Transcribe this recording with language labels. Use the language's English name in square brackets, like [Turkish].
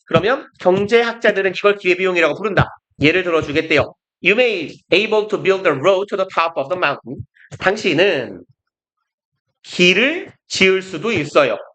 [Korean] 그러면 경제학자들은 이걸 기회비용이라고 부른다. 예를 들어 주겠대요. [English] You may able to build a road to the top of the mountain. [Korean] 당신은 길을 지을 수도 있어요.